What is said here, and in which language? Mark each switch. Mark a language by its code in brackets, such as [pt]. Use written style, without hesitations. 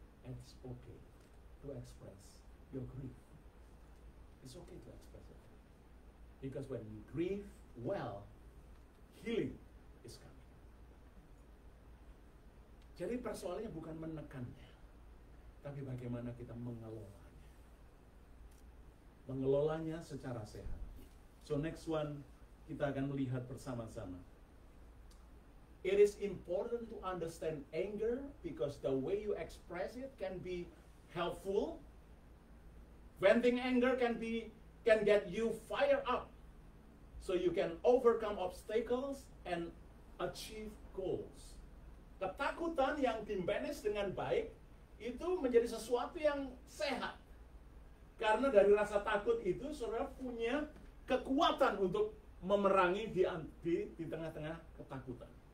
[en] It's okay to express your grief. It's okay to express it. Because when you grieve well, healing is coming. [id] Jadi persoalannya bukan menekannya, tapi bagaimana kita mengelolanya. mengelolanya secara sehat. [en] So next one [id] kita akan melihat bersama-sama. [en] It is important to understand anger because the way you express it can be helpful. Venting anger can get you fired up so you can overcome obstacles and achieve goals. [id] Ketakutan yang dimanage dengan baik itu menjadi sesuatu yang sehat. Karena dari rasa takut itu saudara punya kekuatan untuk memerangi di tengah-tengah ketakutan.